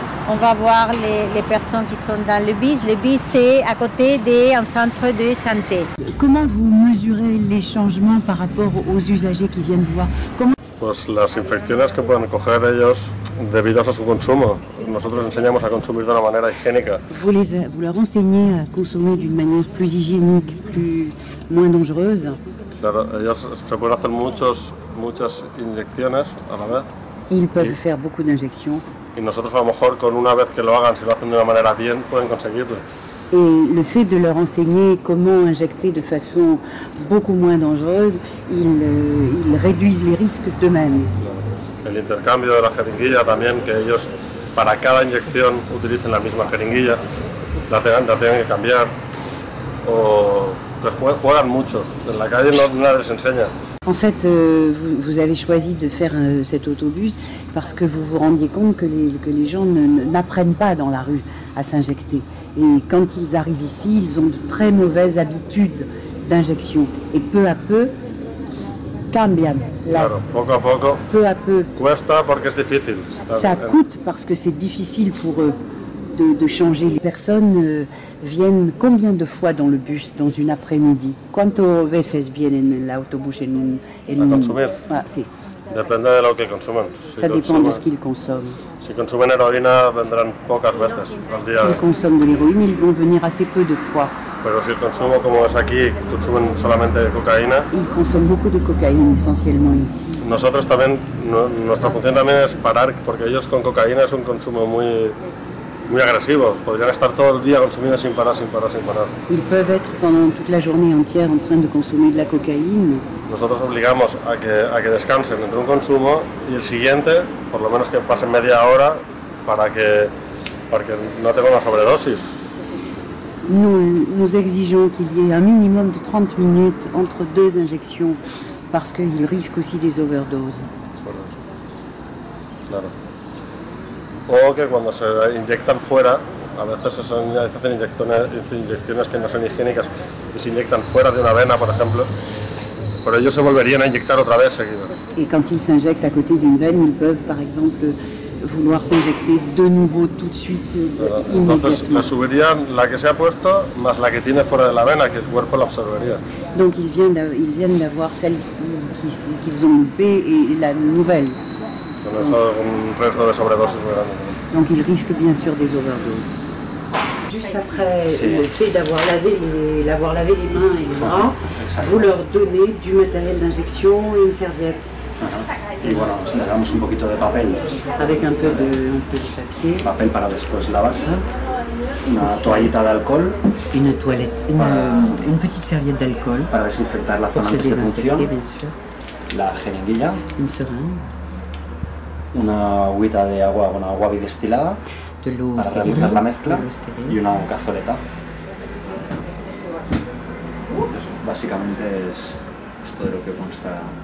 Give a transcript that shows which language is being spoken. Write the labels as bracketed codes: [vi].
[fr] On va voir les personnes qui sont dans le BIS. Le BIS, c'est à côté d'un centre de santé. Comment vous mesurez les changements par rapport aux usagers qui viennent vous voir? [es] Pues las infecciones que pueden coger ellos debidas a su consumo. Nosotros enseñamos a consumir de una manera higiénica. [fr] Vous leur enseignez à consommer d'une manière plus hygiénique, moins dangereuse. [es] Claro, ellos se pueden hacer muchas inyecciones a la vez. [fr] Ils peuvent faire beaucoup d'injections. [es] Y nosotros a lo mejor con una vez que lo hagan, si lo hacen de una manera bien, pueden conseguirlo. [fr] Et le fait de leur enseigner comment injecter de façon beaucoup moins dangereuse, ils réduisent les risques d'eux-mêmes. [es] El intercambio de la jeringuilla también, que ellos para cada inyección utilicen la misma jeringuilla, la tengan que cambiar, o que juegan mucho. En la calle no les enseña. [fr] En fait, vous avez choisi de faire cet autobus parce que vous vous rendiez compte que les gens n'apprennent pas dans la rue à s'injecter. Et quand ils arrivent ici, ils ont de très mauvaises habitudes d'injection. Et peu à peu, [es] cambian. Claro, poco a poco. [fr] Peu à peu. [es] Cuesta porque es difícil. [fr] Ça coûte parce que c'est difficile pour eux de changer. Les personnes viennent combien de fois dans le bus dans une après-midi? [es] ¿Cuántas veces vienen en el autobús a consumir? Ah, sí. Depende de lo que consumen. [fr] Ça dépend de ce qu'ils consomment. [es] Si consumen heroína vendrán pocas veces al día. [fr] S'ils consomment de l'héroïne, ils vont venir assez peu de fois. [es] Pero si el consumo, como es aquí, consumen solamente cocaína. [fr] Ils consomment beaucoup de cocaïne, essentiellement ici. [es] Nosotros también, nuestra función también es parar, porque ellos con cocaína es un consumo muy agresivos, podrían estar todo el día consumiendo sin parar. [fr] Ils peuvent être pendant toute la journée entière en train de consommer de la cocaïne. [es] Nosotros obligamos a que descansen entre un consumo y el siguiente, por lo menos que pasen media hora para que no tengan una sobredosis. [fr] Nous exigeons qu'il y ait un minimum de 30 minutes entre deux injections parce qu'ils risquent aussi des overdoses. [es] Claro. O que cuando se inyectan fuera, a veces se hacen inyecciones que no son higiénicas y se inyectan fuera de una vena, por ejemplo, pero ellos se volverían a inyectar otra vez seguido. [fr] Et quand ils s'injectent à côté d'une veine, ils peuvent par exemple vouloir s'injecter de nouveau tout de suite [es] Entonces le subirían la que se ha puesto más la que tiene fuera de la vena, que el cuerpo la absorbería. [fr] Donc ils viennent d'avoir celle qu'ils ont loupée et la nouvelle. [es] Con eso un riesgo de sobredosis muy grande. [fr] Donc ils risquent bien sûr des overdoses. Juste après le fait d'avoir lavé les mains et les bras, vous leur donnez du matériel d'injection et une serviette. [es] Y bueno, le damos un poquito de papel. [fr] Avec un peu de papier. [es] Papel para después lavarse. Una toallita de alcohol. [fr] Une toilette, une petite serviette d'alcool. [es] Para desinfectar la zona antes de punción. La jeringuilla. [fr] Une seringue. [es] Una agüita de agua con agua bidestilada para realizar la mezcla y una cazoleta. Eso, básicamente es esto de lo que consta.